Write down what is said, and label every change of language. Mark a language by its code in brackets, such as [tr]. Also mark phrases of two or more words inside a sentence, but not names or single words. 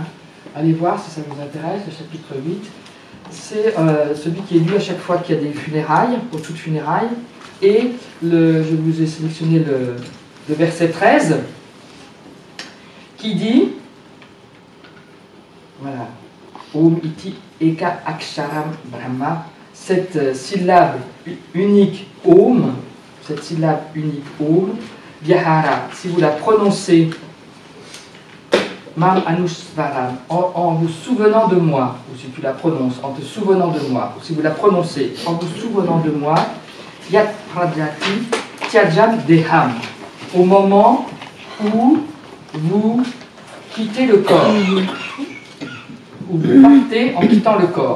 [fr] Allez voir si ça vous intéresse, le chapitre 8. C'est celui qui est lu à chaque fois qu'il y a des funérailles, pour toute funéraille. Et je vous ai sélectionné le verset 13, qui dit, voilà, [sa] Om iti eka aksharam brahma, [fr] cette syllabe unique Om, Vyahara, si vous la prononcez, [sa] Mam Anusvaram, [fr] en vous souvenant de moi, ou si tu la prononces en te souvenant de moi, ou si vous la prononcez en vous souvenant de moi, [sa] Yat Pradyati Tyajam Deham, [fr] au moment où vous quittez le corps, où vous partez en quittant le corps.